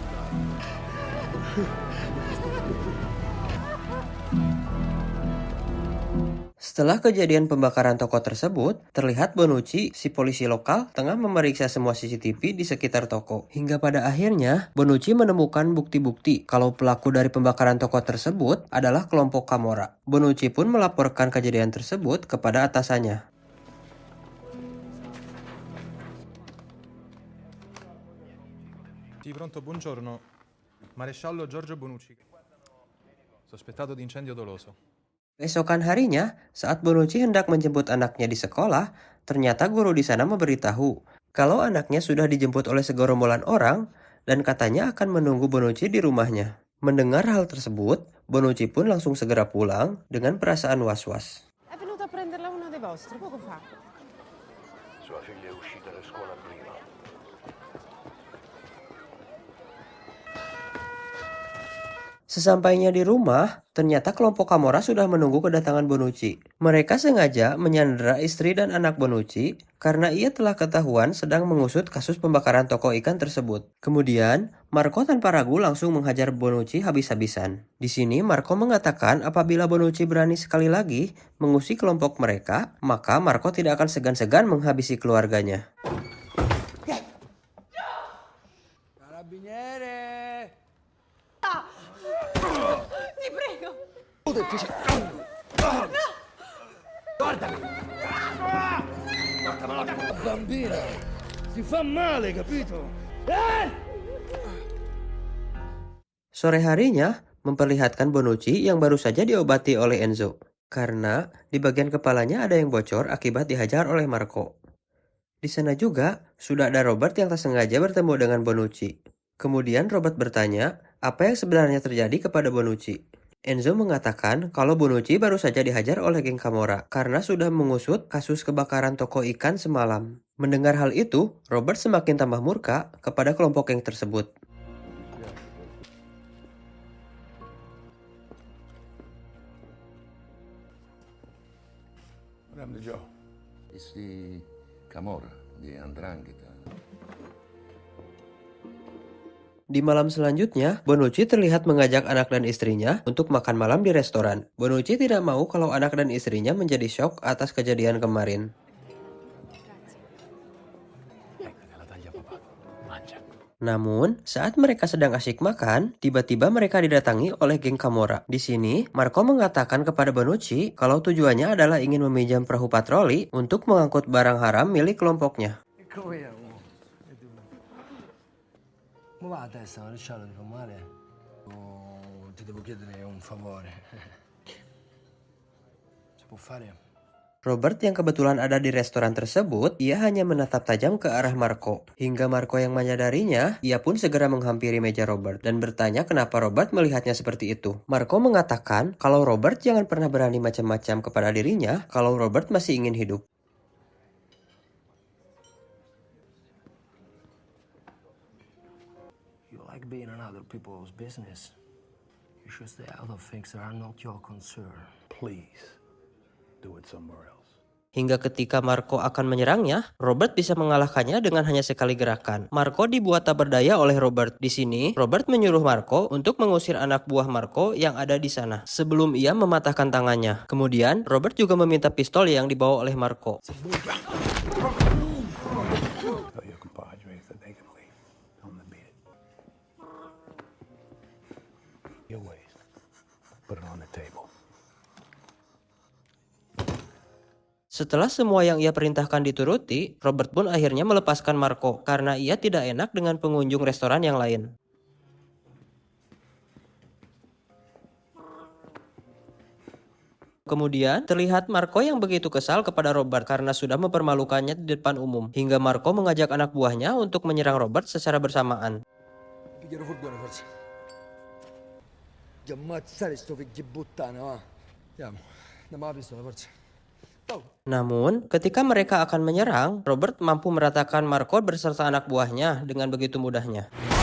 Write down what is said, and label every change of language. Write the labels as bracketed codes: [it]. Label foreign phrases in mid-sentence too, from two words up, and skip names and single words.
[id] Setelah kejadian pembakaran toko tersebut, terlihat Bonucci, si polisi lokal, tengah memeriksa semua CCTV di sekitar toko. Hingga pada akhirnya, Bonucci menemukan bukti-bukti kalau pelaku dari pembakaran toko tersebut adalah kelompok Camorra. Bonucci pun melaporkan kejadian tersebut kepada atasannya. [it] Sì, pronto, buongiorno. Maresciallo Giorgio Bonucci. Sospettato di incendio doloso. [id] Keesokan harinya, saat Bonucci hendak menjemput anaknya di sekolah, ternyata guru di sana memberitahu kalau anaknya sudah dijemput oleh segerombolan orang dan katanya akan menunggu Bonucci di rumahnya. Mendengar hal tersebut, Bonucci pun langsung segera pulang dengan perasaan was-was. [it] È venuto a prenderla uno dei vostri poco fa. Sua figlia è uscita da scuola prima. [id] Sesampainya di rumah, ternyata kelompok Camorra sudah menunggu kedatangan Bonucci. Mereka sengaja menyandera istri dan anak Bonucci karena ia telah ketahuan sedang mengusut kasus pembakaran toko ikan tersebut. Kemudian, Marco tanpa ragu langsung menghajar Bonucci habis-habisan. Di sini Marco mengatakan apabila Bonucci berani sekali lagi mengusik kelompok mereka, maka Marco tidak akan segan-segan menghabisi keluarganya. [it] Carabiniere! Ti prego! Bambina! Si fa male, capito? [id] Sore harinya memperlihatkan Bonucci yang baru saja diobati oleh Enzo. Karena di bagian kepalanya ada yang bocor akibat dihajar oleh Marco. Di sana juga sudah ada Robert yang tak sengaja bertemu dengan Bonucci. Kemudian Robert bertanya apa yang sebenarnya terjadi kepada Bonucci. Enzo mengatakan kalau Bonucci baru saja dihajar oleh geng Camorra karena sudah mengusut kasus kebakaran toko ikan semalam. Mendengar hal itu, Robert semakin tambah murka kepada kelompok geng tersebut. [en] What happened to Joe? It's the Camorra, the 'Ndrangheta. [id] Di malam selanjutnya, Bonucci terlihat mengajak anak dan istrinya untuk makan malam di restoran. Bonucci tidak mau kalau anak dan istrinya menjadi syok atas kejadian kemarin. [it] La taglia papà. Mangia. [id] Namun, saat mereka sedang asyik makan, tiba-tiba mereka didatangi oleh geng Camorra. Di sini, Marco mengatakan kepada Bonucci kalau tujuannya adalah ingin meminjam perahu patroli untuk mengangkut barang haram milik kelompoknya. [it] Come è? Ma va a testa, maresciallo, ti fa male? Oh, ti devo chiedere un favore. Si può fare? [id] Robert yang kebetulan ada di restoran tersebut, ia hanya menatap tajam ke arah Marco. Hingga Marco yang menyadarinya, ia pun segera menghampiri meja Robert dan bertanya kenapa Robert melihatnya seperti itu. Marco mengatakan kalau Robert jangan pernah berani macam-macam kepada dirinya kalau Robert masih ingin hidup. [en] You like being in other people's business. You should stay out of things that are not your concern. Please, do it somewhere else. [id] Hingga ketika Marco akan menyerangnya, Robert bisa mengalahkannya dengan hanya sekali gerakan. Marco dibuat tak berdaya oleh Robert. Di sini, Robert menyuruh Marco untuk mengusir anak buah Marco yang ada di sana sebelum ia mematahkan tangannya. Kemudian, Robert juga meminta pistol yang dibawa oleh Marco. [en] Tell your compadres that they can leave. Tell them to beat it. Your ways. Put it on the table. [id] Setelah semua yang ia perintahkan dituruti, Robert pun akhirnya melepaskan Marco karena ia tidak enak dengan pengunjung restoran yang lain. Kemudian, terlihat Marco yang begitu kesal kepada Robert karena sudah mempermalukannya di depan umum. Hingga Marco mengajak anak buahnya untuk menyerang Robert secara bersamaan. [it] Piglialo furgone, forza. Ti ammazzare sto figlio di puttana, va. Andiamo. Andiamo alla pistola, forza. [id] Namun, ketika mereka akan menyerang, Robert mampu meratakan Marco beserta anak buahnya dengan begitu mudahnya.